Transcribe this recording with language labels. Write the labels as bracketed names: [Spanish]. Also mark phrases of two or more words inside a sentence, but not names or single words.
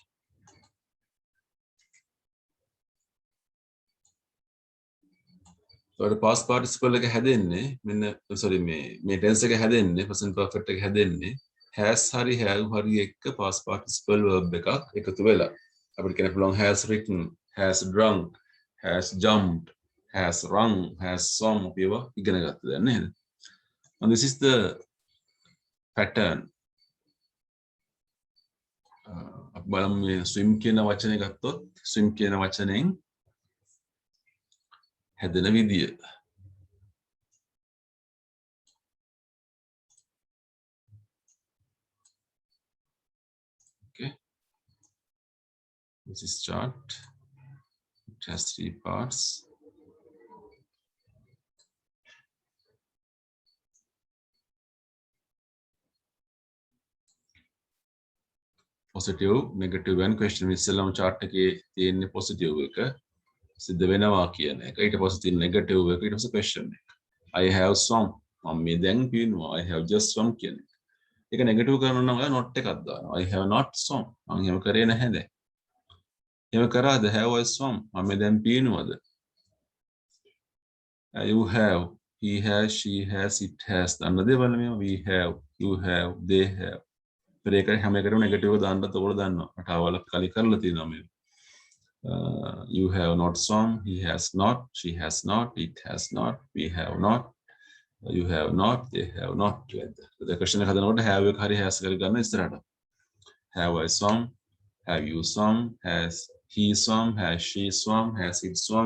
[English] So the past participle [Sinhala] එක හැදෙන්නේ මෙන්න sorry මේ tense එක හැදෙන්නේ [English] present perfect [Sinhala] එක හැදෙන්නේ has hari have hari එක්ක [English] past participle verb [Sinhala] එකක් එකතු වෙලා අපිට කියන්න පුළුවන් [English] has written, has drunk, has jumped, has rung, has swum [Sinhala] අපි ඒවා ඉගෙන ගත්තා දැන් නේද? [English] And this is the pattern. [Sinhala] අපි බලමු මේ swim කියන වචනේ ගත්තොත් swim කියන වචනෙන් හැදෙන විදිය. [English] Okay. This is chart. It has 3 parts. Positive, negative and question. [Sinhala] ඉස්සෙල්ලාම chart එකේ තියෙන්නේ positive එක. සිද්ධ වෙනවා කියන එක. ඊට පස්සේ තියෙන negative එක. ඊට පස්සේ question එක. [English] I have swum. [Sinhala] මම මේ දැන් කියනවා [English] I have just swum [Sinhala] කියන එක. ඒක negative කරනවා නම් ඔයා not එකක් දානවා. [English] I have not swum. [Sinhala] මම එහෙම කරේ නැහැ දැන්. එහෙම කරාද? [English] Have I swum? [Sinhala] මම දැන් පිනවද? [English] You have. He has, she has, it has. [Sinhala] දන්න දේවල් මේ [English] we have, you have, they have. [Sinhala] ඒක හැම එකටම negative දාන්නත් ඕගොල්ලෝ දන්නවා. රටාවල කලින් කරලා තියෙනවා මේ. [English] You have not swum, he has not, she has not, it has not, we have not, you have not, they have not. The question [Sinhala] එක හදනකොට have එක හරි has එක ගන්න ඉස්සරහට. [English] Have I swum? Have you swum? Has he swum? Has she swum? Has it swum?